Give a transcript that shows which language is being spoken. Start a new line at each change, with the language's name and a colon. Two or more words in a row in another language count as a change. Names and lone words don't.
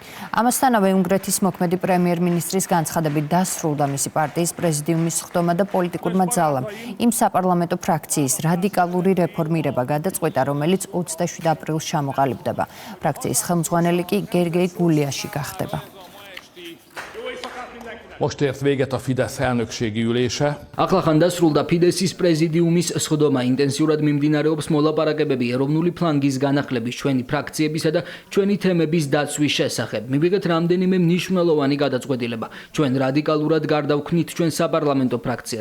Georgian: ამასთანავე უნგრეთის მოქმედი პრემიერ-მინისტრის განცხადებით დასრულდა მისი პარტიის პრეზიდიუმის სხდომა და პოლიტიკურმა ძალამ იმ საპარლამენტო ფრაქციის რადიკალური რეფორმირება გადაწყვიტა, რომელიც 27 აპრილს ჩამოყალიბდება. ფრაქციის ხელმძღვანელი კი გერგეი გულიაში გახდება.
Hungarian: Most ért véget a Fidesz elnökségi ülése.
Georgian: ახლახან დასრულდა ფიდესის პრეზიდიუმის სხდომა. ინტენსიურად მიმდინარეობს მოლაპარაკებები ეროვნული ფლანგის განახლების, ჩვენი ფრაქციებისა და ჩვენი თემების დაცვის შესახებ. მივიღეთ რამდენიმე მნიშვნელოვანი გადაწყვეტილება. ჩვენ რადიკალურად გარდავქმნით ჩვენ საპარლამენტო ფრაქციას.